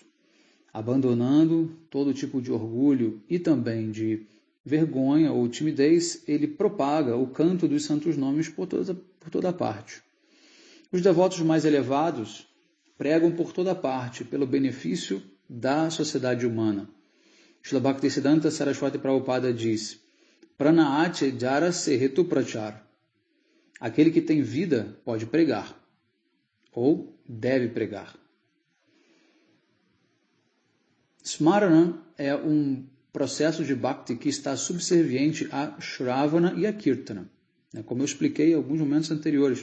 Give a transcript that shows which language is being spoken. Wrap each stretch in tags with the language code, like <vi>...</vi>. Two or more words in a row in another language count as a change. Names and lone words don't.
<pt>Abandonando todo tipo de orgulho e também de vergonha ou timidez, ele propaga o canto dos santos nomes por toda parte. Os devotos mais elevados pregam por toda parte pelo benefício da sociedade humana. Srila Bhaktisiddhanta Saraswati Prabhupada diz:</pt> <bn>প্রাণ আছে যার সেই হেতু প্রচার.</bn> <pt>Aquele que tem vida pode pregar, ou deve pregar. Smarana é um processo de bhakti que está subserviente a Shravana e a Kirtana, como eu expliquei em alguns momentos anteriores.</pt>